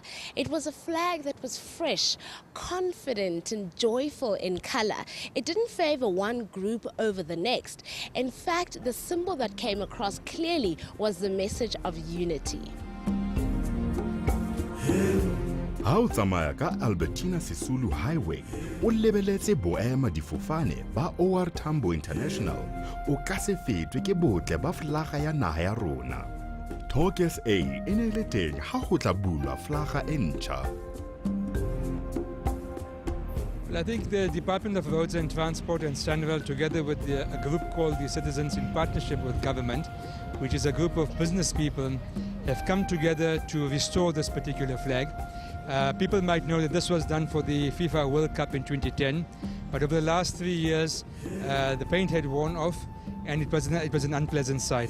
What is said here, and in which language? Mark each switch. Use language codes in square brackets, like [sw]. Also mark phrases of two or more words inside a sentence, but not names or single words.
[en] It was a flag that was fresh, confident and joyful in color. It didn't favor one group over the next. In fact, the symbol that came across clearly was the message of unity. [st] ha o tsamaya ka Albertina Sisulu Highway o lebeletse boema difofane ba OR Tambo International o ka se fetwe ke botle ba flaga ya naha ya rona. Talk SA e ne le teng ha go tla bulwa flaga e ntjha. [en] Well, I think the Department of Roads and Transport and SANRAL, together with a group called the Citizens in Partnership with Government, which is a group of business people, have come together to restore this particular flag. People might know that this was done for the FIFA World Cup in 2010, but over the last 3 years, the paint had worn off, and it was an unpleasant sight.